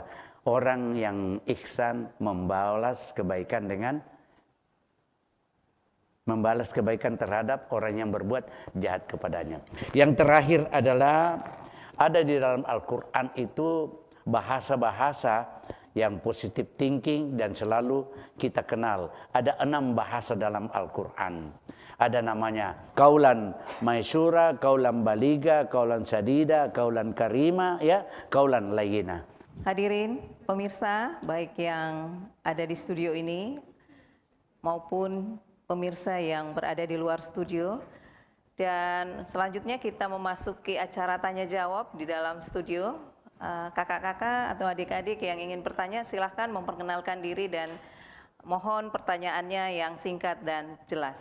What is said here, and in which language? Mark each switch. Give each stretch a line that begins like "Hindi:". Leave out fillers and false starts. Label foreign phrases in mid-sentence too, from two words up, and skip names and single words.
Indonesian: Orang yang ihsan membalas kebaikan terhadap orang yang berbuat jahat kepadanya. Yang terakhir adalah ada di dalam Al-Quran itu bahasa-bahasa yang
English: positive thinking
Indonesian: dan selalu kita kenal. Ada 6 bahasa dalam Al-Quran. Ada namanya
Arabic: قولا ميسورا, قولا بليغا, قولا سديدا, قولا كريما,
Indonesian: ya,
Arabic: قولا لينا.
Indonesian: Hadirin pemirsa, baik yang ada di studio ini maupun pemirsa yang berada di luar studio. Dan selanjutnya kita memasuki acara tanya jawab di dalam studio. Kakak-kakak atau adik-adik yang ingin bertanya silahkan memperkenalkan diri dan mohon pertanyaannya yang singkat dan jelas.